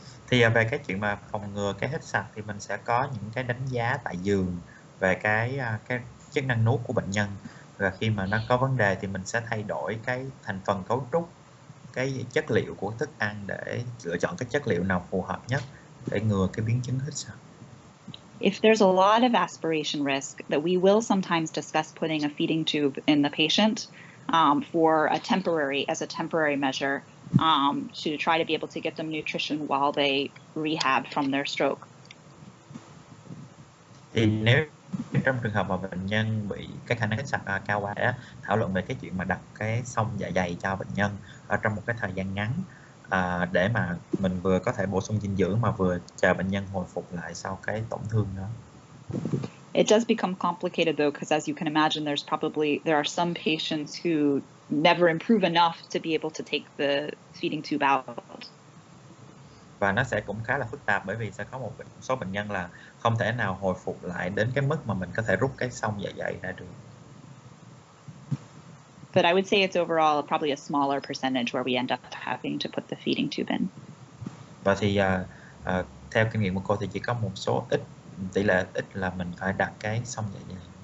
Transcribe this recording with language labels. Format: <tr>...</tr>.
<vi>Thì về cái chuyện mà phòng ngừa cái hít sặc thì mình sẽ có những cái đánh giá tại giường về cái chức năng nuốt của bệnh nhân, và khi mà nó có vấn đề thì mình sẽ thay đổi cái thành phần cấu trúc, cái chất liệu của thức ăn để lựa chọn cái chất liệu nào phù hợp nhất để ngừa cái biến chứng hít sặc.</vi> <en>If there's a lot of aspiration risk, that we will sometimes discuss putting a feeding tube in the patient as a temporary measure to try to be able to get them nutrition while they rehab from their stroke.</en> <vi>Thì nếu trong trường hợp mà bệnh nhân bị cái khả năng hít sặc cao quá, để thảo luận về cái chuyện mà đặt cái xông dạ dày cho bệnh nhân ở trong một cái thời gian ngắn, để mà mình vừa có thể bổ sung dinh dưỡng mà vừa chờ bệnh nhân hồi phục lại sau cái tổn thương đó.</vi> <en>It does become complicated though, because as you can imagine, there are some patients who never improve enough to be able to take the feeding tube out.</en> <vi>Và nó sẽ cũng khá là phức tạp, bởi vì sẽ có một số bệnh nhân là không thể nào hồi phục lại đến cái mức mà mình có thể rút cái xông dạ dày ra được.</vi> <en>But I would say it's overall probably a smaller percentage where we end up having to put the feeding tube in.</en> <vi>Và thì theo kinh nghiệm của cô thì chỉ có một số tỷ lệ ít là mình phải đặt cái xông dạ dày.</vi>